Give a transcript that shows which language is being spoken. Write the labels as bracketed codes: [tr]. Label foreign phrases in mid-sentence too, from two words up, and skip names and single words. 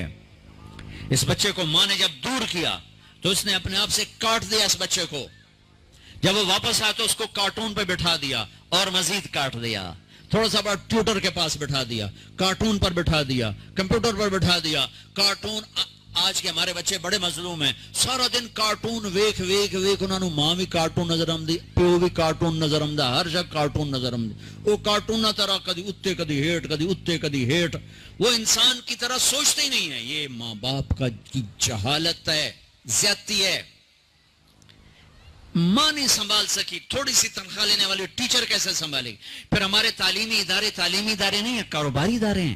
[ur] اس بچے کو ماں نے جب دور کیا تو اس نے اپنے آپ سے کاٹ دیا اس بچے کو. جب وہ واپس آیا تو اس کو کارٹون پہ بٹھا دیا اور مزید کاٹ دیا. تھوڑا سا بڑا ٹیوٹر کے پاس بٹھا دیا, کارٹون پر بٹھا دیا, کمپیوٹر پر بٹھا دیا. کارٹون آج کے ہمارے بچے بڑے مظلوم ہیں, [pa] سارا دن کارٹون ویکھ ویکھ ویکھ انہاں نوں ماں بھی کارٹون نظر آندی, پیو بھی کارٹون نظر آندا, ہر جگہ کارٹون نظر آندے. وہ کارٹون نہ طرح کدی اتے کدی ہیٹ, کدی اتے کدی ہیٹ, [ur] وہ انسان کی طرح سوچتے ہی نہیں ہے. یہ ماں باپ کی جہالت ہے, زیادتی ہے. ماں نہیں سنبھال سکی, تھوڑی سی تنخواہ لینے والی ٹیچر کیسے سنبھالے گی؟ پھر ہمارے تعلیمی ادارے نہیں ہیں, کاروباری ادارے ہیں.